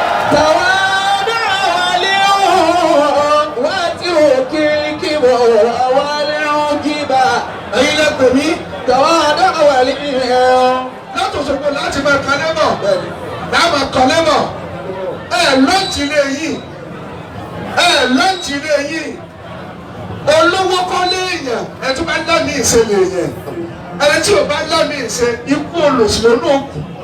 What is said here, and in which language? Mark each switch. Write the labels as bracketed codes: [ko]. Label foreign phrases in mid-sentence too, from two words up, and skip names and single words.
[ar] تواضع ولي واترك الكبر والعجب. [yo] Ẹ̀yin lẹ pè mí. [ar] تواضع ولي. [yo] Láti Òṣogbo láti máa kan lẹ́mọ̀. Bẹ́ẹ̀ni. Láti máa kan lẹ́mọ̀. Ẹ lọ́ọ̀tì lé yìí. Ẹ lọ́ọ̀tì lé yìí. Olówó kọ́ lé èèyàn. Ẹ tún bá ń dá mi ìṣe lè yẹn. Ẹni tí ò bá ń dá mi ìṣe, ikú olòṣì ló náà kù.